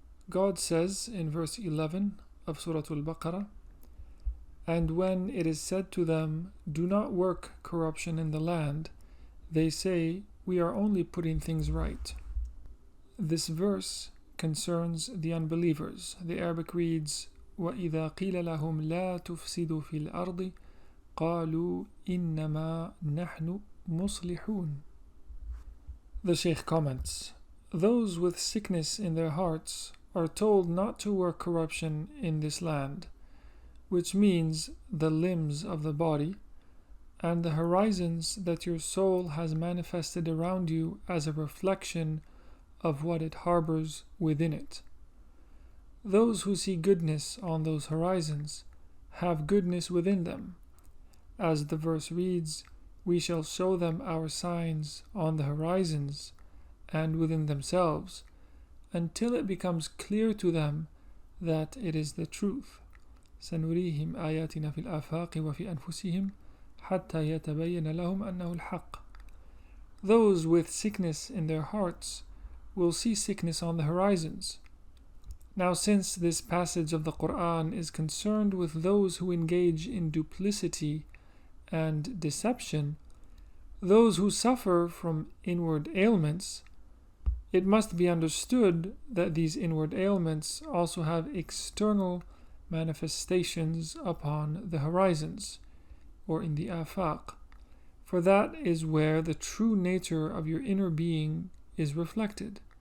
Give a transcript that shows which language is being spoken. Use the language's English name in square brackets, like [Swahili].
[English] God says in verse 11 of Surat al-Baqara, "And when it is said to them, 'Do not work corruption in the land,' they say, 'We are only putting things right.'" This verse concerns the unbelievers. The Arabic reads, [Arabic] وَإِذَا قِيلَ لَهُمْ لَا تُفْسِدُوا فِي الْأَرْضِ قَالُوا إِنَّمَا نَحْنُ مُصْلِحُونَ. [English] The Shaykh comments, those with sickness in their hearts are told not to work corruption in this land, which means the limbs of the body and the horizons that your soul has manifested around you as a reflection of what it harbors within it. Those who see goodness on those horizons have goodness within them. As the verse reads, "We shall show them our signs on the horizons and within themselves, until it becomes clear to them that it is the truth. [Arabic] سنريهم آياتنا في الآفاق وفي أنفسهم حتى يتبين لهم أنه الحق." [English] Those with sickness in their hearts will see sickness on the horizons. Now, since this passage of the Quran is concerned with those who engage in duplicity and deception, those who suffer from inward ailments, it must be understood that these inward ailments also have external manifestations upon the horizons, or in the afaq, for that is where the true nature of your inner being is reflected.